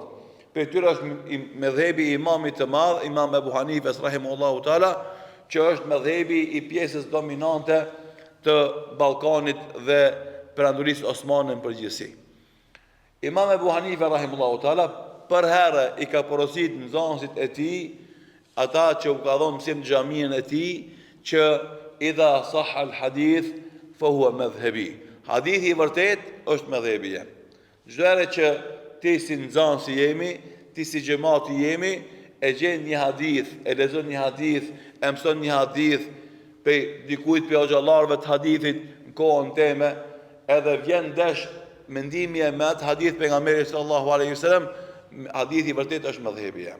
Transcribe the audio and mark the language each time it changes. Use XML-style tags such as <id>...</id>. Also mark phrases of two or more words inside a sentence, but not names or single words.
<sq>Për tyre është mëdhëhebi i imamit të madh, Imam Abu Hanifes</sq> <ar>رحمه الله تعالى,</ar> <sq>që është mëdhëhebi i pjesës dominante të Ballkanit dhe perandorisë osmane në përgjithësi. Imam Abu Hanife</sq> <ar>رحمه الله تعالى</ar> <sq>për herë i ka porosit nxënësit e tij, ata që u ka dhënë mësim në xhamin e tij, që</sq> <ar>إذا صح الحديث فهو مذهبي.</ar> <sq>Hadithi I vërtet është madhhabi jem. Çdo herë që ti si nxënës si jemi, ti si xhamati jemi, e gjen një hadith, e lexon një hadith, e mëson një hadith pe dikujt pe xhallarëve të hadithit në kohën teme, edhe vjen ndesh mendimi me atë hadith pejgamberit</sq> <ar>صلى الله عليه وسلم,</ar> <sq>hadithi vërtet është madhhabi jem.</sq>